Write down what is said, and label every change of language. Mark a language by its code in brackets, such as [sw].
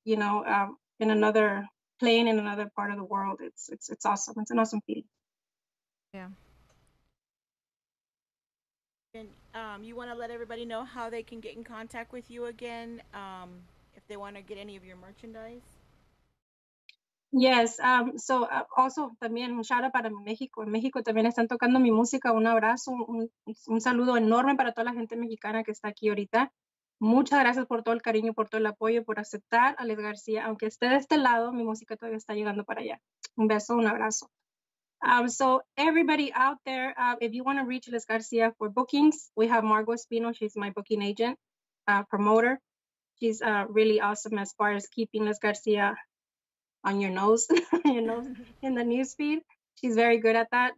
[en] In another plane in another part of the world. It's awesome. It's an awesome feeling. Yeah. And you want to let everybody know how they can get in contact with you again, if they want to get any of your merchandise. Yes, so also [es] también un shout out para México. En México también están tocando mi música. Un abrazo, un saludo enorme para toda la gente mexicana que está aquí ahorita. Muchas gracias por todo el cariño, por todo el apoyo, por aceptar a Les García. Aunque esté de este lado, mi música todavía está llegando para allá. Un beso, un abrazo. [en] So everybody out there, if you want to reach Les Garcia for bookings, we have Margot Espino. She's my booking agent, promoter. She's really awesome as far as keeping Les Garcia on your nose, your nose in the newsfeed. She's very good at that.